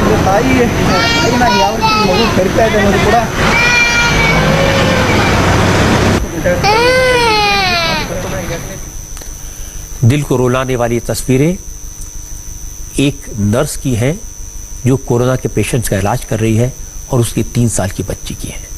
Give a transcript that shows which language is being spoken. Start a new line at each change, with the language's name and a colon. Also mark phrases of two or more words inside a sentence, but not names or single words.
Kannada: ತಾಯಿ ತಾಯಿನ ಯಾವ ರೀತಿ ಮಗು ಕರಿತಾ ಇದೆ ಅನ್ನೋದು ಕೂಡ
Hindi: दिल को रुलाने वाली ये तस्वीरें एक नर्स की हैं जो कोरोना के पेशेंट्स का इलाज कर रही है और उसकी 3 साल की बच्ची की है।